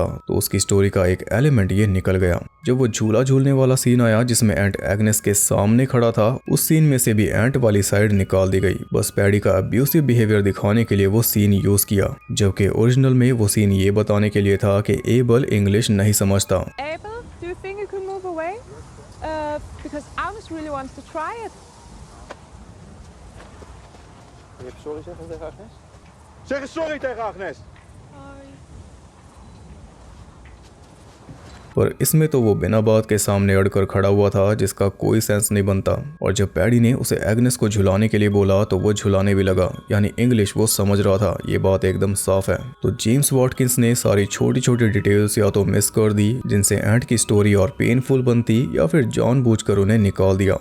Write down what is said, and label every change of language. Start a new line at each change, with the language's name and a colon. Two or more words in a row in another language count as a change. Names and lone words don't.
Hindi: तो उसकी स्टोरी का एक एलिमेंट ये निकल गया। जब वो झूला झूलने वाला सीन आया जिसमें एंट एग्नेस के सामने खड़ा था, उस सीन में से भी एंट वाली साइड निकाल दी गई। बस पैडी का अब्यूसिव बिहेवियर दिखाने के लिए वो सीन यूज किया, जबकि ओरिजिनल में वो सीन ये बताने के लिए था कि एबल इंग्लिश नहीं समझता।
English: Abel, do you think you could move away? Because Agnes really wants to try it.
Dutch: Wil je even sorry zeggen tegen Agnes? Zeg eens sorry tegen Agnes!
Hindi: पर इसमें तो वो बिना बात के सामने अड़कर खड़ा हुआ था, जिसका कोई सेंस नहीं बनता। और जब पैडी ने उसे एग्नेस को झुलाने के लिए बोला तो वो झुलाने भी लगा, यानी इंग्लिश वो समझ रहा था। ये बात एकदम साफ है। तो जेम्स वॉटकिंस ने सारी छोटी छोटी डिटेल्स या तो मिस कर दी, जिनसे एंट की स्टोरी और पेनफुल बनती, या फिर जानबूझकर उन्हें निकाल दिया।